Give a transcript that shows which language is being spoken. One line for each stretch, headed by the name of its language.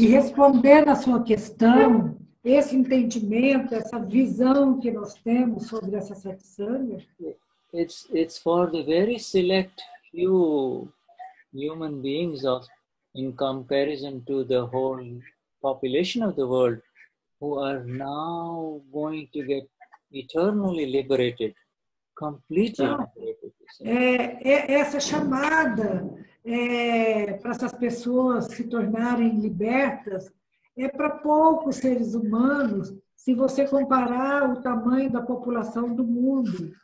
Portuguese: E respondendo à sua questão, esse entendimento, essa visão que nós temos sobre essa satsanga,
English: it's for the very select few human beings in comparison to the whole population of the world who are now going to get eternally liberated, completely liberated.
Portuguese: Essa chamada para essas pessoas se tornarem libertas é para poucos seres humanos, se você comparar o tamanho da população do mundo.